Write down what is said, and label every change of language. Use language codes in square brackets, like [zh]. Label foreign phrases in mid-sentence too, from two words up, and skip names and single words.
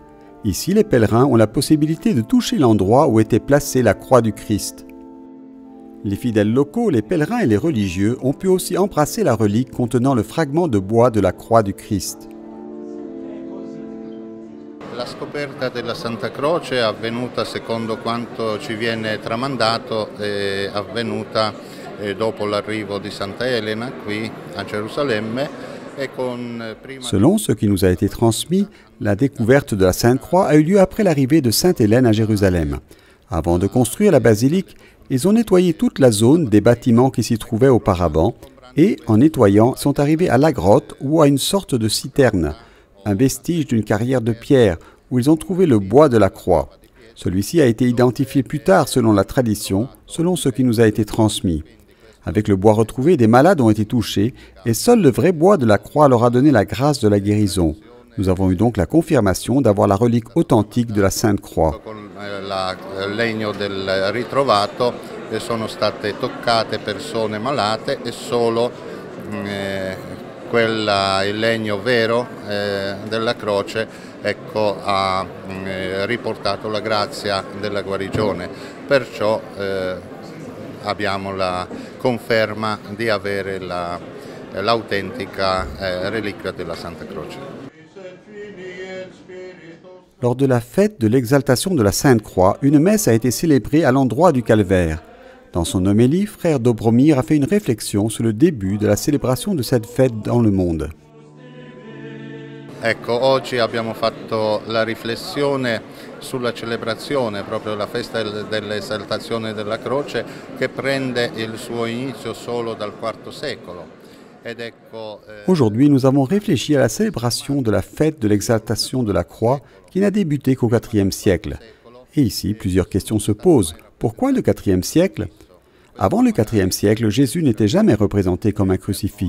[fr] Ici, les pèlerins ont la possibilité de toucher l'endroit où était placée la croix du Christ. Les fidèles locaux, les pèlerins et les religieux ont pu aussi embrasser la relique contenant le fragment de bois de la croix du Christ. [it] La scoperta della Santa Croce è avvenuta secondo quanto ci viene tramandato, è avvenuta dopo l'arrivo di Santa Elena qui a Gerusalemme. [fr] Selon ce qui nous a été transmis, la découverte de la Sainte Croix a eu lieu après l'arrivée de Sainte Hélène à Jérusalem. Avant de construire la basilique, ils ont nettoyé toute la zone des bâtiments qui s'y trouvaient auparavant et, en nettoyant, sont arrivés à la grotte ou à une sorte de citerne, un vestige d'une carrière de pierre où ils ont trouvé le bois de la croix. Celui-ci a été identifié plus tard selon la tradition, selon ce qui nous a été transmis. Avec le bois retrouvé, des malades ont été touchés et seul le vrai bois de la croix leur a donné la grâce de la guérison. Nous avons eu donc la confirmation d'avoir la relique authentique de la Sainte Croix. [it] Il legno del ritrovato sono state toccate persone malate e solo il legno vero della croce ha riportato la grazia della guarigione. Perciò abbiamo la conferma di avere l'autentica reliquia della Santa Croce. [fr] Lors de la fête de l'exaltation de la Sainte Croix, une messe a été célébrée à l'endroit du calvaire. Dans son homélie, frère Dobromir a fait une réflexion sur le début de la célébration de cette fête dans le monde. [it] Ecco, oggi abbiamo fatto la riflessione sulla celebrazione proprio della festa dell'esaltazione della croce che prende il suo inizio solo dal IV secolo. [fr] Aujourd'hui, nous avons réfléchi à la célébration de la fête de l'exaltation de la croix qui n'a débuté qu'au IVe siècle. Et ici, plusieurs questions se posent. Pourquoi le IVe siècle? Avant le IVe siècle, Jésus n'était jamais représenté comme un crucifix.